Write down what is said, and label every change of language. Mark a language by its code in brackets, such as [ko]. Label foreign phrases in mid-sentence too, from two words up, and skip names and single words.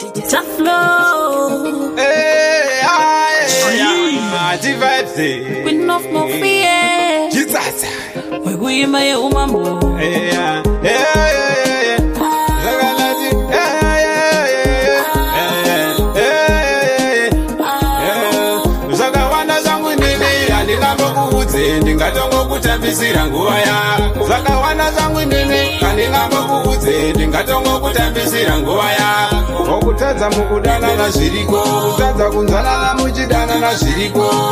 [en] Tough flow. Hey, aye, Gee. aye, aye, vibes, eh. Queen of Mafia. Jesus. [sn] Wekuimba yeumambo. Hey, aye, aye, aye, aye. Zvakanati, aye, aye, aye, aye, aye, aye, aye. Zvakawanda zvangu ndini, handingambokuudze, ndingatongokutambisira nguva ya. Zvakawanda zvangu ndini, handingambokuudze, ndingatongokutambisira nguva ya. Wokutadza mukudanana zviriko, kutadza kunzwanana muchidanana zviriko.